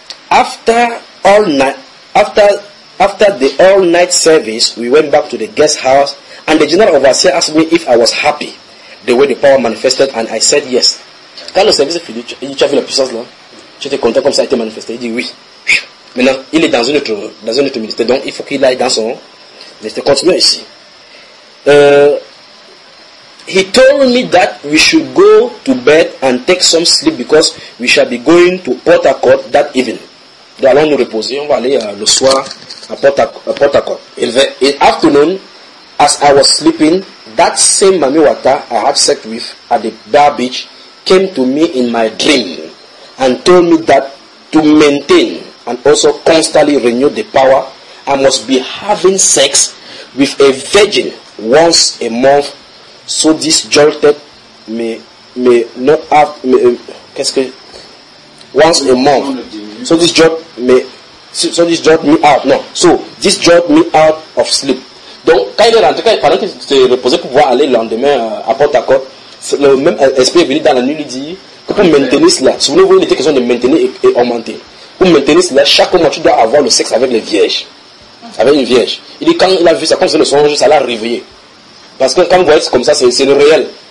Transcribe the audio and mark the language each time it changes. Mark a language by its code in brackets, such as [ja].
[en] After the all night service, we went back to the guest house, and the general overseer asked me if I was happy. the way the power manifested, and I said yes. [fr] Quand le service est fini, tu as vu la puissance là? Tu étais content comme ça a été manifesté? Il dit oui. Maintenant, il est dans un autre ministère, donc il faut qu'il aille dans son ministère. Continue ici. [en] He told me that we should go to bed and take some sleep because we shall be going to Port Harcourt that evening. [fr] Nous allons nous reposer, on va aller le soir à Port Harcourt. [en] In the afternoon, as I was sleeping, that same Mami Wata I had sex with at the bar beach came to me in my dream and told me that to maintain and also constantly renew the power, I must be having sex with a virgin once a month. So this jolted may not have this jolted me out of sleep. [fr] Donc quand il est rentré, quand il parlait qu'il s'est reposé pour pouvoir aller le lendemain à Port Harcourt, le même esprit est venu dans la nuit lui dit que pour maintenir cela, souvenez-vous, il était question de maintenir et augmenter. Pour maintenir cela, chaque mois tu dois avoir le sexe avec les vierges, avec une vierge. Il dit quand il a vu ça, quand c'est le songe, ça l'a réveillé. Parce que quand vous voyez c'est comme ça, c'est le réel.